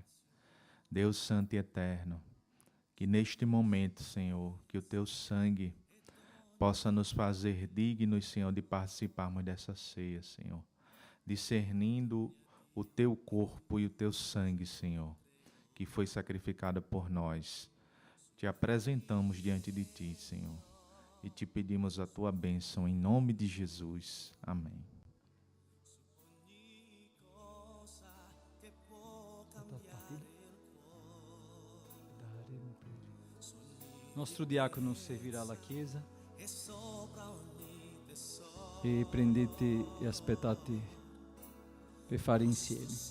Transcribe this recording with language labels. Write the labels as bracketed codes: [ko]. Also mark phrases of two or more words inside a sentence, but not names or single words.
[pt] Deus Santo e Eterno, que neste momento, Senhor, que o Teu sangue possa nos fazer dignos, Senhor, de participarmos dessa ceia, Senhor, discernindo o Teu corpo e o Teu sangue, Senhor, que foi sacrificado por nós. Te apresentamos diante de Ti, Senhor, e te pedimos a Tua bênção em nome de Jesus. Amém. [it] Nostro diacono servirà la Chiesa e prendete e aspettate per fare insieme.